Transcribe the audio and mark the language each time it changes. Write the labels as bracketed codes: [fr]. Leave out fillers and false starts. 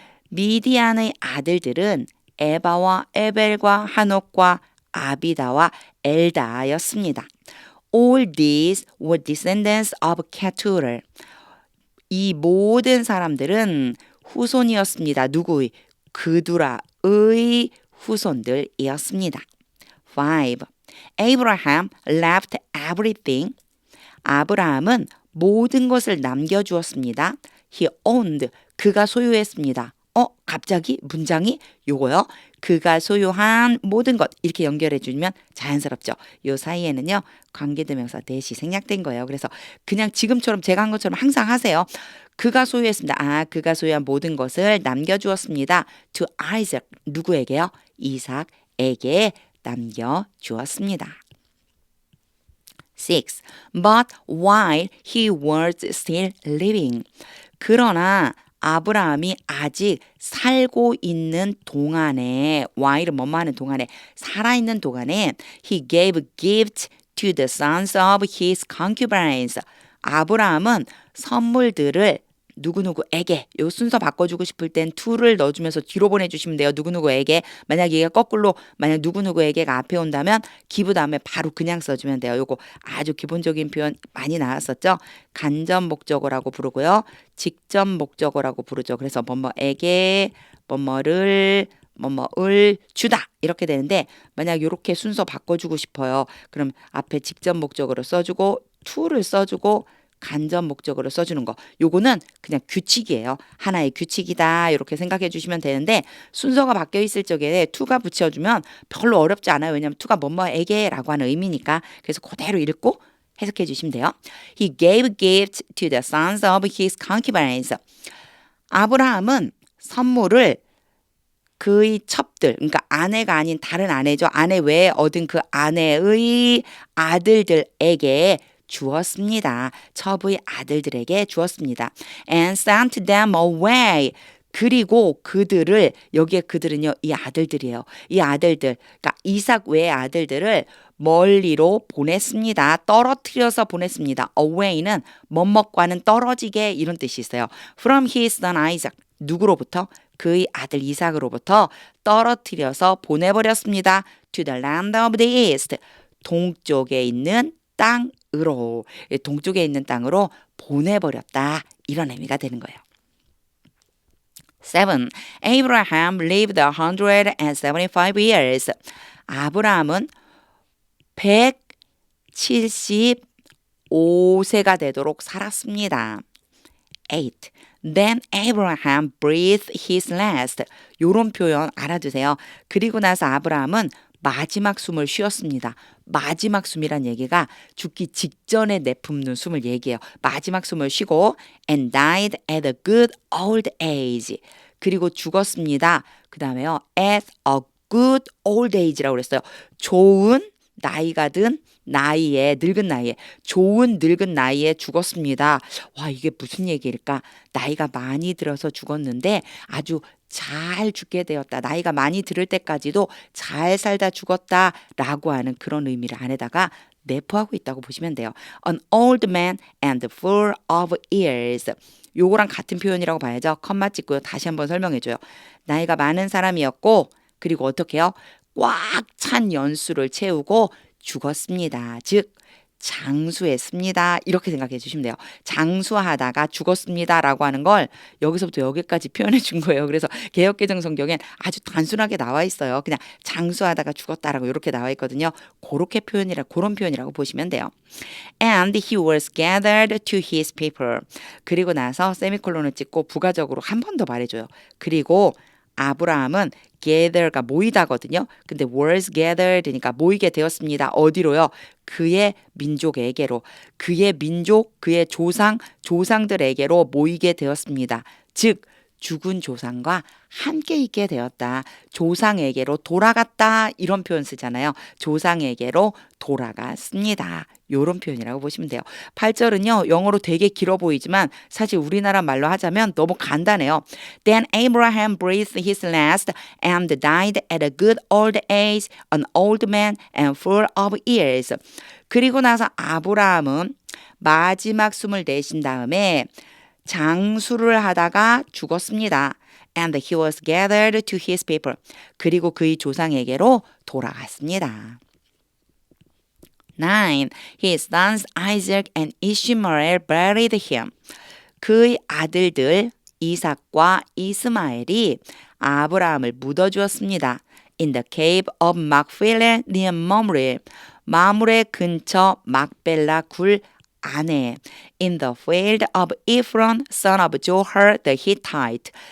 [ko] 미디안의 아들들은 에바와 에벨과 한옥과 아비다와 엘다였습니다. [en] All these were descendants of Keturah. [ko] 이 모든 사람들은 후손이었습니다. 누구의? 그두라의 후손들이었습니다. 5. [en] Abraham left everything. [ko] 아브라함은 모든 것을 남겨주었습니다. [en] He owned. [ko] 그가 소유했습니다. 갑자기 문장이 요거요. 그가 소유한 모든 것 이렇게 연결해 주면 자연스럽죠. 요 사이에는요. 관계대명사 대시 생략된 거예요. 그래서 그냥 지금처럼 제가 한 것처럼 항상 하세요. 그가 소유했습니다. 그가 소유한 모든 것을 남겨주었습니다. [en] To Isaac. [ko] 누구에게요? 이삭에게 남겨주었습니다. 6. [en] But while he was still living. [ko] 그러나 아브라함이 아직 살고 있는 동안에, while은 뭐뭐 하는 동안에, 살아있는 동안에 [en] he gave gifts to the sons of his concubines. [ko] 아브라함은 선물들을 누구누구에게, 요 순서 바꿔주고 싶을 땐 to를 넣어주면서 뒤로 보내주시면 돼요. 누구누구에게. 만약 얘가 거꾸로 만약 누구누구에게가 앞에 온다면 give 다음에 바로 그냥 써주면 돼요. 요거 아주 기본적인 표현 많이 나왔었죠. 간접 목적어라고 부르고요. 직접 목적어라고 부르죠. 그래서 뭐뭐에게, 뭐뭐를 주다 이렇게 되는데 만약 이렇게 순서 바꿔주고 싶어요. 그럼 앞에 직접 목적어로 써주고 to를 써주고 간접 목적으로 써주는 거. 요거는 그냥 규칙이에요. 하나의 규칙이다. 이렇게 생각해 주시면 되는데 순서가 바뀌어 있을 적에 to가 붙여주면 별로 어렵지 않아요. 왜냐하면 to가 뭐뭐에게 라고 하는 의미니까. 그래서 그대로 읽고 해석해 주시면 돼요. [en] He gave gifts to the sons of his concubines. [ko] 아브라함은 선물을 그의 첩들, 그러니까 아내가 아닌 다른 아내죠. 아내 외에 얻은 그 아내의 아들들에게 주었습니다. 첩의 아들들에게 주었습니다. [en] And sent them away. [ko] 그리고 그들을 여기에 그들은요 이 아들들이에요. 이 아들들 그러니까 이삭 외의 아들들을 멀리로 보냈습니다. 떨어뜨려서 보냈습니다. away는 뭐뭐과는 떨어지게 이런 뜻이 있어요. [en] from his son Isaac [ko] 누구로부터? 그의 아들 이삭으로부터 떨어뜨려서 보내버렸습니다. [en] to the land of the east [ko] 동쪽에 있는 땅으로 동쪽에 있는 땅으로 보내버렸다. 이런 의미가 되는 거예요. [en] 7. Abraham lived 175 years. [ko] 아브라함은 175세가 되도록 살았습니다. 8. [en] Then Abraham breathed his last. [ko] 요런 표현 알아두세요. 그리고 나서 아브라함은 마지막 숨을 쉬었습니다. 마지막 숨이란 얘기가 죽기 직전에 내뿜는 숨을 얘기해요. 마지막 숨을 쉬고 [en] and died at a good old age. [ko] 그리고 죽었습니다. 그 다음에요. [en] at a good old age [ko] 라고 그랬어요. 좋은 나이가 든 나이에 늙은 나이에 좋은 늙은 나이에 죽었습니다. 와 이게 무슨 얘기일까? 나이가 많이 들어서 죽었는데 아주 잘 죽게 되었다. 나이가 많이 들을 때까지도 잘 살다 죽었다라고 하는 그런 의미를 안에다가 내포하고 있다고 보시면 돼요. An old man and full of years. 요거랑 같은 표현이라고 봐야죠. 컴마 찍고요. 다시 한번 설명해줘요. 나이가 많은 사람이었고 그리고 어떻게 해요? 꽉 찬 연수를 채우고 죽었습니다. 즉 장수했습니다. 이렇게 생각해 주시면 돼요. 장수하다가 죽었습니다라고 하는 걸 여기서부터 여기까지 표현해 준 거예요. 그래서 개역개정 성경엔 아주 단순하게 나와 있어요. 그냥 장수하다가 죽었다라고 이렇게 나와 있거든요. 그런 표현이라고 보시면 돼요. [en] And he was gathered to his people. [ko] 그리고 나서 세미콜론을 찍고 부가적으로 한 번 더 말해줘요. 그리고 아브라함은 gather가 모이다거든요. 근데 was gathered니까 모이게 되었습니다. 어디로요? 그의 민족에게로. 그의 민족, 그의 조상들에게로 모이게 되었습니다. 즉 죽은 조상과 함께 있게 되었다. 조상에게로 돌아갔다. 이런 표현 쓰잖아요. 조상에게로 돌아갔습니다. 이런 표현이라고 보시면 돼요. 8절은요. 영어로 되게 길어 보이지만 사실 우리나라 말로 하자면 너무 간단해요. [en] Then Abraham breathed his last and died at a good old age, an old man and full of years. [ko] 그리고 나서 아브라함은 마지막 숨을 내쉰 다음에 장수를 하다가 죽었습니다. [en] And he was gathered to his people. [ko] 그리고 그의 조상에게로 돌아갔습니다. 9. [en] His sons Isaac and Ishmael buried him. [ko] 그의 아들들 이삭과 이스마엘이 아브라함을 묻어주었습니다. [en] In the cave of Macphail near Mamre. [ko] 마므레 근처 막벨라 굴 안에 [en] in the field of Ephron son of Zohar the Hittite.